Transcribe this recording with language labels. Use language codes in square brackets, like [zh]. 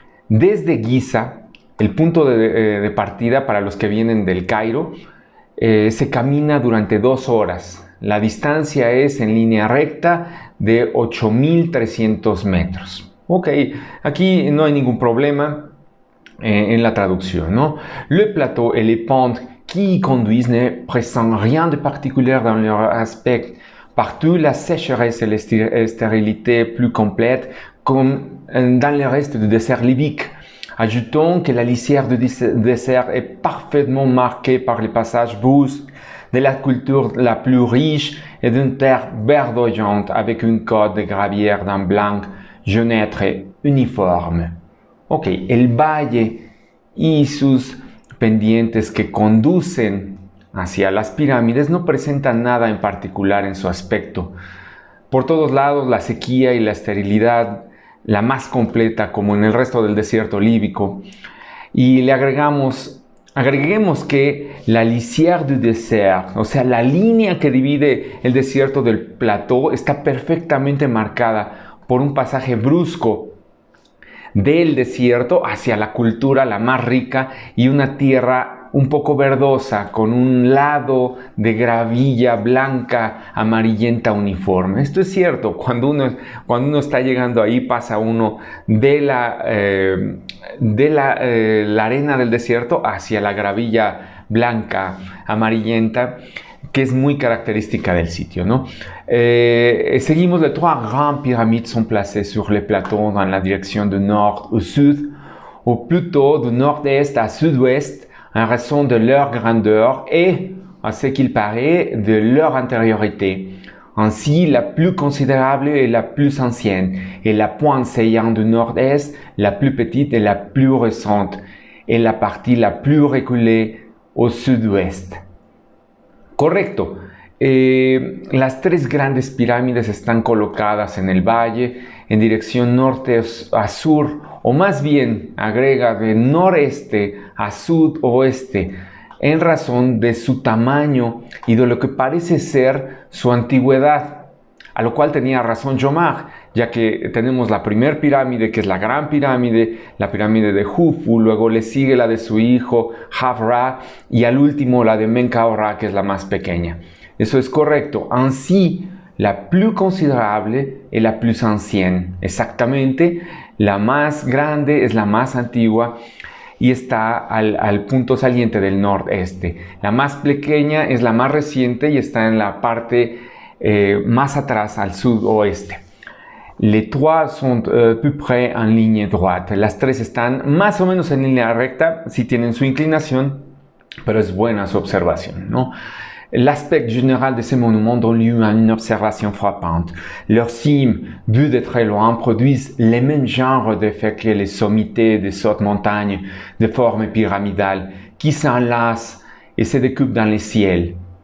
[es] Desde Giza, el punto de partida para los que vienen del Cairo, se camina durante 2 horas. La distancia es en línea recta de 8300 metros. Ok, aquí no hay ningún problema en la traducción, ¿no? [fr] Le plateau et les pentes qui y conduisent ne présentent rien de particulier dans leur aspect. Partout, la sécheresse et la stérilité plus complète, comme dans le reste du désert libyque. Ajoutons que la lisière du désert est parfaitement marquée par les passages brusques de la culture la plus riche et d'une terre verdoyante avec une côte de gravière d'un blanc jaunâtre uniforme. [es] Ok, el valle y sus pendientes que conducen hacia las pirámides no presenta nada en particular en su aspecto. Por todos lados la sequía y la esterilidad, la más completa como en el resto del desierto líbico. Y le agreguemos que [fr] la lisière du désert, [es] o sea, la línea que divide el desierto del plató, está perfectamente marcada por un pasaje brusco del desierto hacia la cultura la más rica y una tierra un poco verdosa con un lado de gravilla blanca amarillenta uniforme. Esto es cierto, cuando uno está llegando ahí pasa uno de la arena del desierto hacia la gravilla blanca amarillenta, que es muy característica del sitio, ¿no? [fr] Seguimos, les trois grandes pyramides sont placées sur les plateaux dans la direction de nord au sud, ou plutôt de nord-est à sud-ouest, en raison de leur grandeur et, à ce qu'il paraît, de leur antériorité. Ainsi, la plus considérable est la plus ancienne, et la pointe saillante du nord-est, la plus petite et la plus récente, et la partie la plus reculée au sud-ouest. [es] Correcto. Las tres grandes pirámides están colocadas en el valle en dirección norte a sur, o más bien agrega de noreste a sudoeste, en razón de su tamaño y de lo que parece ser su antigüedad. A lo cual tenía razón Jomard, ya que tenemos la primera pirámide, que es la gran pirámide, la pirámide de Jufu, luego le sigue la de su hijo Hafra y al último la de Menkaure, que es la más pequeña. Eso es correcto. [fr] Ainsi, la plus considerable et la plus ancienne. [es] Exactamente, la más grande es la más antigua y está al punto saliente del nordeste. La más pequeña es la más reciente y está en la parte más atrás al sudoeste. [fr] Les trois sont plus près en ligne droite. [es] Las tres están más o menos en línea recta, si tienen su inclinación, pero es buena su observación, ¿no? [fr] L'aspect général de ces monuments donne lieu à une observation frappante. Leurs cimes, vues de très loin, produisent les mêmes genres d'effets que les sommités de hautes montagnes de forme pyramidale qui s'enlacent et se découpent dans le ciel.